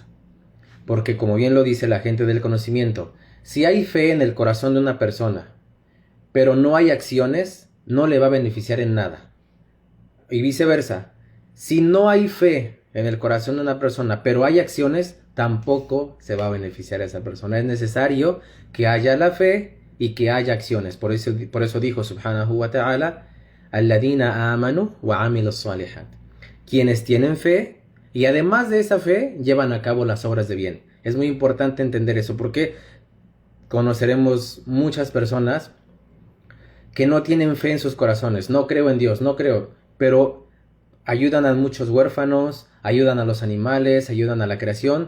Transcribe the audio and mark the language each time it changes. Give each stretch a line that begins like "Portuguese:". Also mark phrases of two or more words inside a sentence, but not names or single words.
Spanish: Porque como bien lo dice la gente del conocimiento, si hay fe en el corazón de una persona, pero no hay acciones, no le va a beneficiar en nada. Y viceversa, si no hay fe en el corazón de una persona, pero hay acciones, tampoco se va a beneficiar a esa persona. Es necesario que haya la fe y que haya acciones. Por eso dijo
Arabic: سبحانه وتعالى، الذين آمنوا وعملوا الصالحات.
Spanish: Quienes tienen fe y además de esa fe llevan a cabo las obras de bien. Es muy importante entender eso porque conoceremos muchas personas que no tienen fe en sus corazones. No creo en Dios, no creo, pero ayudan a muchos huérfanos, ayudan a los animales, ayudan a la creación.